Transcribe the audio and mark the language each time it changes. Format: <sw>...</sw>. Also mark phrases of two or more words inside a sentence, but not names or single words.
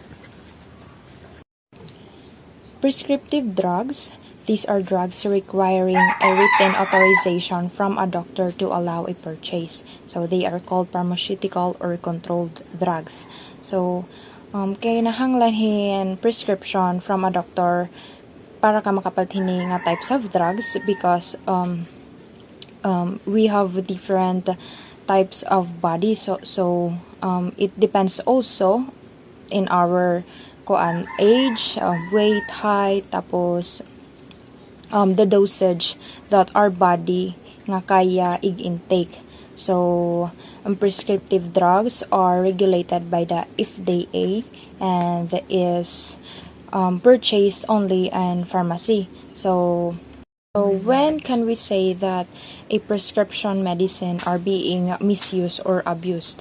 <en>Prescriptive drugs. These are drugs requiring a written authorization from a doctor to allow a purchase. So they are called pharmaceutical or controlled drugs. So kinahanglan prescription from a doctor</en> <war>para ka makapalhini nga</war> <en>types of drugs because we have different types of body, so it depends also in our age, weight, height, tapos the dosage that our body</en> <war>nga kaya</war> <en>intake. So prescriptive drugs are regulated by the FDA and is purchased only in pharmacy. So when can we say that a prescription medicine are being misused or abused?</en>